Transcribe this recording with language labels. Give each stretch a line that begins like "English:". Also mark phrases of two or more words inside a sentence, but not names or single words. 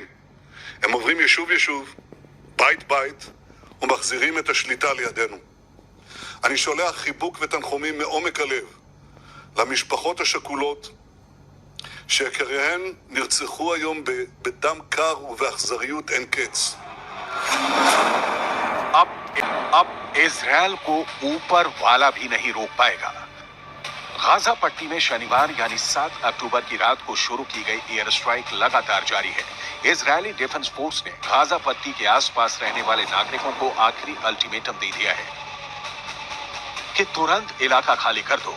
Hebrew: הם עוברים יישוב יישוב, בית בית, ומחזירים את השליטה לידינו. אני שולח חיבוק ותנחומים מעומק הלב למשפחות השכולות שיקיריהן נרצחו היום בדם קר ובאכזריות אין קץ.
Hindi: अब इजराइल को ऊपर वाला भी नहीं रोक पाएगा। गाजा पट्टी में शनिवार यानी 7 अक्टूबर की रात को शुरू की गई
English: air strike
Hindi: लगातार जारी है। इजरायली डिफेंस फोर्स ने गाजा पट्टी के आसपास रहने वाले नागरिकों को आखिरी अल्टीमेटम दे दिया है कि तुरंत इलाका खाली कर दो।